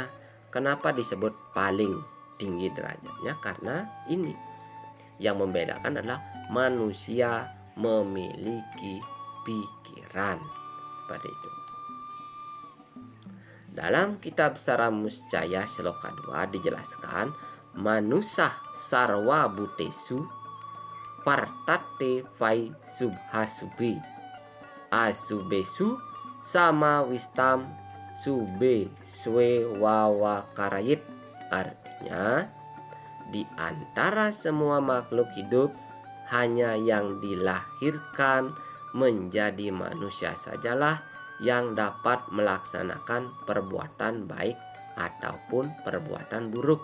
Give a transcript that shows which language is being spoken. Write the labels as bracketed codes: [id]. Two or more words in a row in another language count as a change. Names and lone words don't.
[id] Kenapa disebut paling tinggi derajatnya? Karena ini yang membedakan adalah manusia memiliki pikiran, seperti itu. Dalam kitab Saramuscaya Sloka 2 dijelaskan, [sa] manusah sarwa butesu partate vai subhasubi asubesu sama wistam sube swe wawa karayit. [id] Artinya, di antara semua makhluk hidup, hanya yang dilahirkan menjadi manusia sajalah yang dapat melaksanakan perbuatan baik ataupun perbuatan buruk.